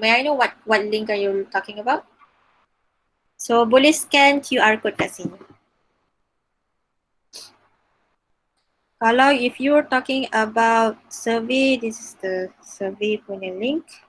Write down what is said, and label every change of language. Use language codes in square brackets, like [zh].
[en] May I know what link are you talking about? [ms] So boleh scan QR code kat sini. [en] Kalau if you're talking about survey, this is the survey punya link.